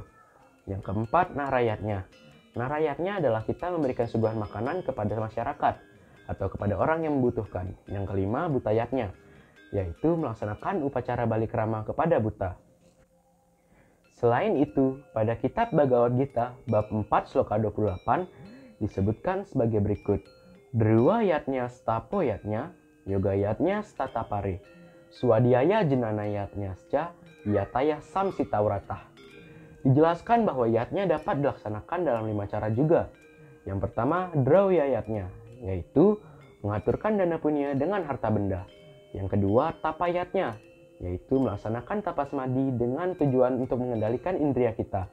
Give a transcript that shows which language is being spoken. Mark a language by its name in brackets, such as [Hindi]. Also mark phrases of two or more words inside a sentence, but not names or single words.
[Indonesian] Yang keempat, narayatnya. Narayatnya adalah kita memberikan suguhan makanan kepada masyarakat atau kepada orang yang membutuhkan. Yang kelima, butayatnya, yaitu melaksanakan upacara balik rama kepada buta. Selain itu, pada kitab Bhagavad Gita bab 4 sloka 28 disebutkan sebagai berikut: [Sanskrit] Drua yatnya stapo yatnya, yoga yatnya statapare, swadhyaya jenana yatnya sca, yataya samsitauratah. [Indonesian] Dijelaskan bahwa yatnya dapat dilaksanakan dalam 5 cara juga. Yang pertama, drauya yatnya, yaitu mengaturkan dana punya dengan harta benda. Yang kedua, tapayatnya, yaitu melaksanakan tapasmadi dengan tujuan untuk mengendalikan indria kita.